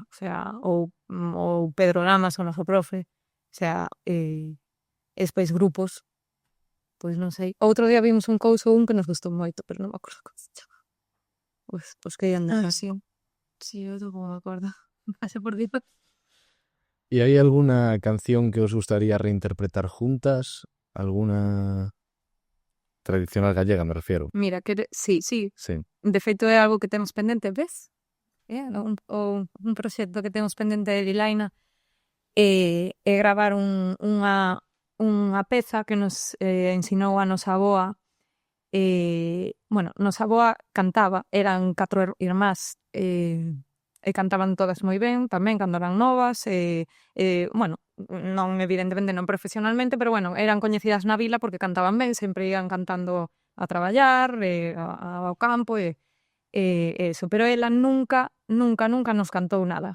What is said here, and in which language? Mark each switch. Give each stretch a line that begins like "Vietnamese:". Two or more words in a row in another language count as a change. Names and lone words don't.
Spanish: O sea,
Galician: ou Pedro Lamas, o noso profe.
Spanish: O sea,
Galician: e despois grupos, pois non sei. Outro día vimos un couso que nos gustou moito, pero non me acordo como se chama. Pois que anda. Sí. Sí, eu tampouco me acordo.
Spanish: Pase por Dios. ¿Y hay alguna canción que os gustaría reinterpretar juntas? ¿Alguna tradicional gallega, me refiero? Mira, sí. Sí.
Galician: De feito é algo que temos pendente, ves? Un proxecto que temos pendente de Lilaina. e gravar unha peza que nos ensinou a nosa avoa. Bueno, nosa avoa cantaba, eran 4 irmás, e cantaban todas moi ben tamén cando eran novas, bueno, non evidentemente non profesionalmente, pero bueno, eran coñecidas na vila porque cantaban ben, sempre ian cantando a traballar, ao campo e eso, pero ela nunca nos cantou nada.